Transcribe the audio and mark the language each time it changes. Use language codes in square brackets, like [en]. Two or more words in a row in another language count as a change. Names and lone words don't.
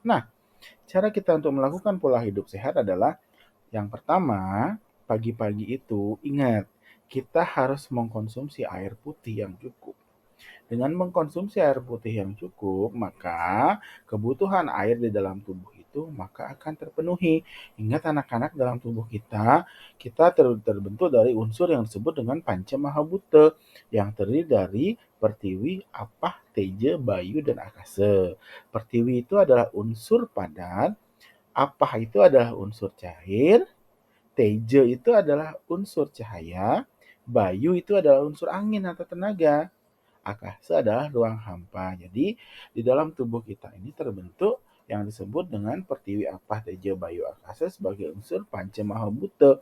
[id] Nah, cara kita untuk melakukan pola hidup sehat adalah yang pertama, pagi-pagi itu ingat, kita harus mengkonsumsi air putih yang cukup. Dengan mengkonsumsi air putih yang cukup, maka kebutuhan air di dalam tubuh itu maka akan terpenuhi. Ingat anak-anak dalam tubuh kita, kita terbentuk dari unsur yang disebut dengan panca mahabhuta yang terdiri dari pertiwi, apah, teja, bayu, dan akasa. Pertiwi itu adalah unsur padat, apah itu adalah unsur cair, Teja itu adalah unsur cahaya, Bayu itu adalah unsur angin atau tenaga, Akasa adalah ruang hampa. Jadi di dalam tubuh kita ini terbentuk yang disebut dengan Pertiwi, Apah, Teja, Bayu, Akasa sebagai unsur Panca Mahabhuta.